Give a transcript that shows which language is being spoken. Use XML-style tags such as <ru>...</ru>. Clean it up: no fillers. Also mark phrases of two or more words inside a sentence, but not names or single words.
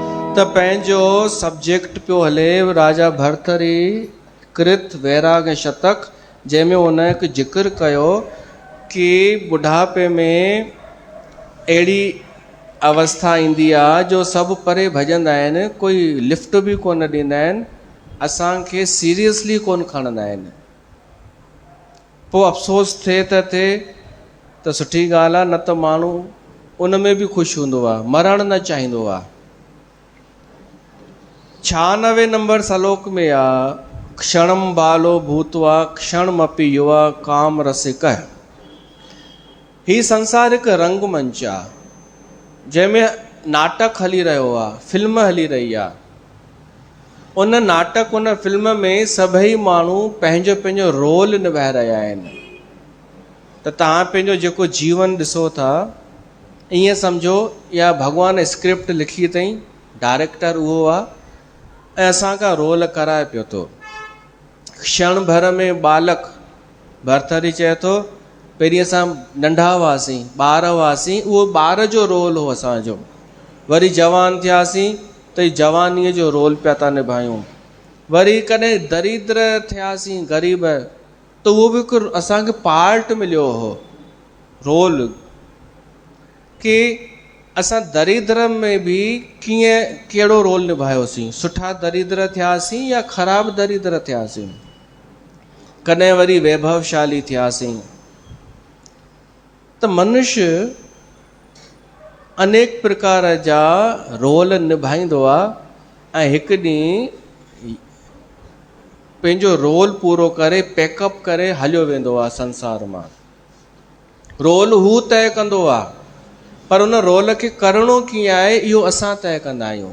<sd>त पंहिंजो सब्जेक्ट पियो हले राजा भर्तरी कृत वैराग्य शतक, जंहिंमें उन हिकु जिक्र कयो कि बुढ़ापे में अहिड़ी अवस्था ईंदी आहे जो सभु परे भॼंदा आहिनि, कोई लिफ्ट बि कोन ॾींदा आहिनि, असांखे सीरियसली कोन खणंदा आहिनि। पोइ अफ़सोस थिए त सुठी ॻाल्हि आहे, न त माण्हू उन में बि ख़ुशि हूंदो आहे, मरणु न चाहींदो आहे। 96 नंबर श्लोक में आहे,</sd> <sa>क्षणम बालो भूतवा क्षणमपि युवा काम रसिक।</sa> <sd>ही संसार हिकु रंगमंच आहे, जंहिंमें नाटक हली रहियो आहे, फिल्म हली रही आहे। उन नाटक उन फिल्म में सभई माण्हू पंहिंजो पंहिंजो रोल निभाए रहिया आहिनि। त तव्हां पंहिंजो जेको जीवन ॾिसो था, ईअं सम्झो या भॻवानु स्क्रिप्ट लिखी अथई, डायरेक्टर उहो आहे ऐं असांखां रोल कराए पियो थो। क्षण भर में बालक, भर्तरी चए थो पहिरीं असां नंढा हुआसीं, ॿार हुआसीं, उहो ॿार जो रोल हो असांजो। वरी जवान थियासीं त जवानीअ जो रोल पिया था निभायूं। वरी कॾहिं दरिद्र थियासीं, ग़रीब, त उहो बि हिकु असांखे पार्ट मिलियो हो, रोल, कि असां दरिद्र में बि कीअं कहिड़ो रोल निभायोसीं, सुठा दरिद्र थियासीं या ख़राबु दरिद्र थियासीं। कॾहिं वरी वैभवशाली थियासीं। त मनुष्य अनेक प्रकार जा रोल निभाईंदो आहे ऐं हिकु ॾींहुं पंहिंजो रोल पूरो करे पैकअप करे हलियो वेंदो आहे संसार मां। रोल हू तय कंदो आहे, पर उन रोल खे करिणो कीअं आहे इहो असां तय कंदा आहियूं।</sd>